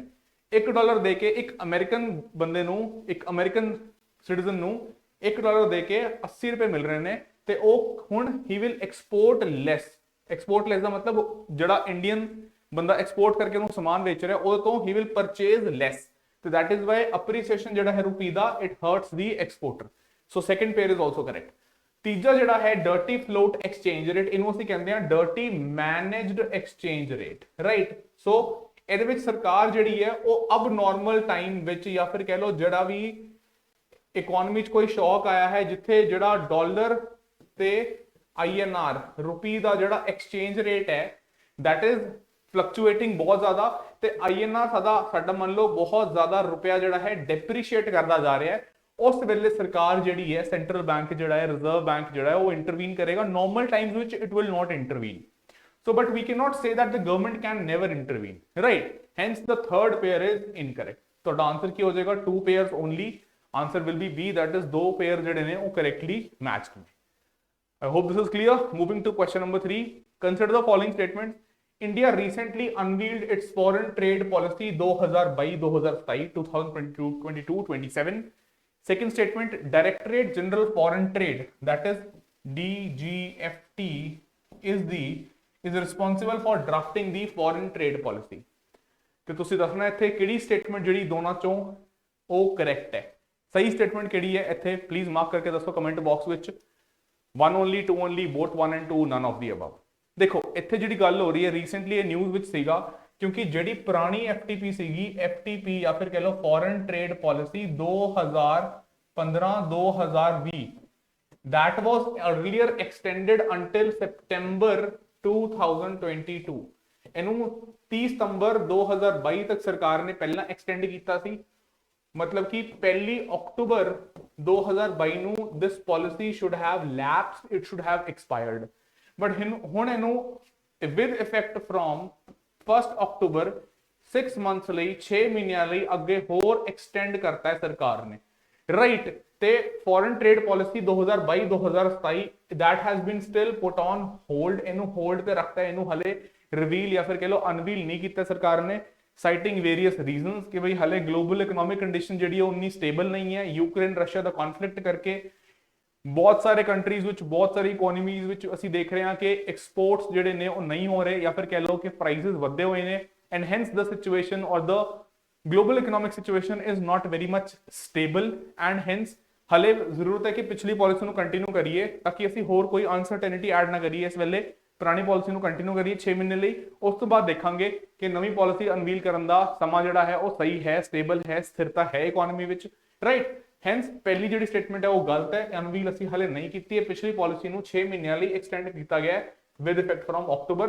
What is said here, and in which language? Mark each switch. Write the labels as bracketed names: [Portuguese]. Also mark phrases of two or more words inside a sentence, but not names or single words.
[Punjabi] $1 ਦੇ ਕੇ ਇੱਕ ਅਮਰੀਕਨ ਬੰਦੇ ਨੂੰ, ਇੱਕ ਅਮਰੀਕਨ ਸਿਟੀਜ਼ਨ ਨੂੰ $1 ਦੇ ਕੇ 80 ਰੁਪਏ ਮਿਲ ਰਹੇ ਨੇ, ਤੇ ਉਹ ਹੁਣ [English] he will export less. export less [Punjabi] ਦਾ ਮਤਲਬ ਜਿਹੜਾ ਇੰਡੀਅਨ ਬੰਦਾ ਐਕਸਪੋਰਟ ਕਰਕੇ ਉਹਨੂੰ ਸਮਾਨ ਵੇਚ ਰਿਹਾ, ਉਹਦੇ ਤੋਂ [English] he will purchase less. [Punjabi] ਤੇ [English] that is why appreciation [Punjabi] ਜਿਹੜਾ ਹੈ ਰੁਪਏ ਦਾ, [English] it hurts the exporter। So second pair is also correct. [Punjabi] ਤੀਜਾ ਜਿਹੜਾ ਹੈ [English] dirty float exchange rate, [Punjabi] ਇਹਨੂੰ ਅਸੀਂ ਕਹਿੰਦੇ ਆ [English] dirty managed exchange rate, [Punjabi] ਰਾਈਟ। ਸੋ ਇਹਦੇ ਵਿੱਚ ਸਰਕਾਰ ਜਿਹੜੀ ਹੈ ਉਹ ਅਬ [English] normal time [Punjabi] ਵਿੱਚ, ਜਾਂ ਫਿਰ ਕਹਿ ਲਓ ਜਿਹੜਾ ਵੀ ਇਕਨੋਮੀ 'ਚ ਕੋਈ ਸ਼ੌਕ ਆਇਆ ਹੈ, ਜਿੱਥੇ ਜਿਹੜਾ ਡਾਲਰ ਤੇ INR ਰੁਪੀ ਦਾ ਜਿਹੜਾ [English] exchange rate [Punjabi] ਹੈ [English] that is fluctuating [Punjabi] ਬਹੁਤ ਜ਼ਿਆਦਾ, ਤੇ INR ਸਾਡਾ ਮੰਨ ਲਓ ਬਹੁਤ ਜ਼ਿਆਦਾ ਰੁਪਇਆ ਜਿਹੜਾ ਹੈ ਡੈਪਰੀਸ਼ੀਏਟ ਕਰਦਾ ਜਾ ਰਿਹਾ ਹੈ, ਉਸ ਵੇਲੇ ਸਰਕਾਰ ਜਿਹੜੀ ਹੈ, [English] central bank [Punjabi] ਜਿਹੜਾ ਹੈ, ਰਿਜ਼ਰਵ ਬੈਂਕ ਜਿਹੜਾ ਹੈ, ਉਹ ਇੰਟਰਵੀਨ ਕਰੇਗਾ। [English] normal times ਵਿੱਚ it will not intervene. So but we cannot say that the government can never intervene, right? Hence the third pair is incorrect. [Punjabi] ਤਾਂ ਆਂਸਰ ਕੀ ਹੋ ਜਾਏਗਾ [English] 2 pairs only. Answer will be B, that is 2 pair [Punjabi] ਜਿਹੜੇ ਨੇ ਉਹ [English] correctly matched ਨੇ. I hope this is clear. Moving to question number 3. Consider the following statements. India recently unveiled its foreign trade policy 2022-2027, 2022-27. Second statement, Directorate General Foreign Trade, that is DGFT, is responsible for drafting the foreign trade policy. [Punjabi] ਤੇ ਤੁਸੀਂ ਦੱਸਣਾ ਇੱਥੇ ਕਿਹੜੀ ਸਟੇਟਮੈਂਟ ਜਿਹੜੀ ਦੋਨਾਂ ਚੋਂ ਉਹ ਕਰੈਕਟ ਹੈ, ਸਹੀ ਸਟੇਟਮੈਂਟ ਕਿਹੜੀ ਹੈ ਇੱਥੇ ਪਲੀਜ਼ ਮਾਰਕ ਕਰਕੇ ਦੱਸੋ [English] comment box [Punjabi] ਵਿੱਚ. [English] 1 only, 2 only, both 1 and 2, none of the above. [Punjabi] ਦੇਖੋ ਇੱਥੇ ਜਿਹੜੀ ਗੱਲ ਹੋ ਰਹੀ ਹੈ ਰੀਸੈਂਟਲੀ ਇਹ ਨਿਊਜ਼ ਵਿੱਚ ਸੀਗਾ ਕਿਉਂਕਿ ਜਿਹੜੀ ਪੁਰਾਣੀ FTP ਸੀਗੀ, FTP ਜਾਂ ਫਿਰ ਕਹ ਲਓ [English] foreign trade policy [Punjabi] 2015-2020, [English] that was earlier extended until September 2022. [Punjabi] ਇਹਨੂੰ 30 ਸਤੰਬਰ 2022 ਤੱਕ ਸਰਕਾਰ ਨੇ ਪਹਿਲਾਂ ਐਕਸਟੈਂਡ ਕੀਤਾ ਸੀ, ਮਤਲਬ ਕਿ 1 ਅਕਤੂਬਰ 2022 ਨੂੰ [English] this policy should have lapsed, it should have expired. [Punjabi] But ਹੁਣ ਇਹਨੂੰ [English] with effect from [Punjabi] 1 ਅਕਤੂਬਰ 6 months ਲਈ 6 ਮਹੀਨਿਆਂ ਲਈ ਅੱਗੇ ਹੋਰ ਐਕਸਟੈਂਡ ਕਰਤਾ ਹੈ ਸਰਕਾਰ ਨੇ, ਰਾਈਟ? ਤੇ [English] foreign trade policy [Punjabi] 2022-2027 [English] that has been still put on hold, [Punjabi] ਇਹਨੂੰ ਹੋਲਡ ਤੇ ਰੱਖਤਾ ਹੈ, ਇਹਨੂੰ ਹਲੇ ਰਿਵੀਲ ਜਾਂ ਫਿਰ ਕਹ ਲਓ ਅਨਵੀਲ ਨਹੀਂ ਕੀਤਾ ਸਰਕਾਰ ਨੇ, [English] citing various reasons [Punjabi] ਕਿ ਬਈ ਹਲੇ [English] global economic condition [Punjabi] ਜਿਹੜੀ ਉਹ ਉਨੀ ਸਟੇਬਲ ਨਹੀਂ ਹੈ, ਯੂਕਰੇਨ ਰਸ਼ੀਆ ਦਾ ਕਨਫਲਿਕਟ ਕਰਕੇ ਬਹੁਤ ਸਾਰੇ ਕੰਟਰੀਜ਼ ਵਿੱਚ, ਬਹੁਤ ਸਾਰੀ ਇਕਨੋਮੀਜ਼ ਵਿੱਚ ਅਸੀਂ ਦੇਖ ਰਹੇ ਹਾਂ ਕਿ ਐਕਸਪੋਰਟਸ ਜਿਹੜੇ ਨੇ ਉਹ ਨਹੀਂ ਹੋ ਰਹੇ ਜਾਂ ਫਿਰ ਕਹ ਲਓ ਕਿ ਪ੍ਰਾਈਸਿਸ ਵਧੇ ਹੋਏ ਨੇ, [English] and hence the situation or the global economic situation is not very much stable and hence [Punjabi] ਹਲੇ ਜ਼ਰੂਰਤ ਹੈ ਕਿ ਪਿਛਲੀ ਪਾਲਿਸੀ ਨੂੰ ਕੰਟੀਨਿਊ ਕਰੀਏ ਤਾਂ ਕਿ ਅਸੀਂ ਹੋਰ ਕੋਈ ਅਨਸਰਟੇਨਿਟੀ ਐਡ ਨਾ ਕਰੀਏ। ਇਸ ਵੇਲੇ ਪੁਰਾਣੀ ਪਾਲਿਸੀ ਨੂੰ ਕੰਟੀਨਿਊ ਕਰੀਏ 6 ਮਹੀਨੇ ਲਈ, ਉਸ ਤੋਂ ਬਾਅਦ ਦੇਖਾਂਗੇ ਕਿ ਨਵੀਂ ਪਾਲਿਸੀ ਅਨਵੀਲ ਕਰਨ ਦਾ ਸਮਾਂ ਜਿਹੜਾ ਹੈ ਉਹ ਸਹੀ ਹੈ, ਸਟੇਬਲ ਹੈ, ਸਥਿਰਤਾ ਹੈ ਇਕਨੋਮੀ ਵਿੱਚ, ਰਾਈਟ? ਹੈਂਸ ਪਹਿਲੀ ਜਿਹੜੀ ਸਟੇਟਮੈਂਟ ਹੈ ਉਹ ਗਲਤ ਹੈ, ਅਨਵੀਲ ਅਸੀਂ ਹਲੇ ਨਹੀਂ ਕੀਤੀ ਹੈ, ਪਿਛਲੀ ਪਾਲਿਸੀ ਨੂੰ 6 ਮਹੀਨਿਆਂ ਲਈ ਐਕਸਟੈਂਡ ਕੀਤਾ ਗਿਆ [English] with effect from [Punjabi] ਅਕਤੂਬਰ।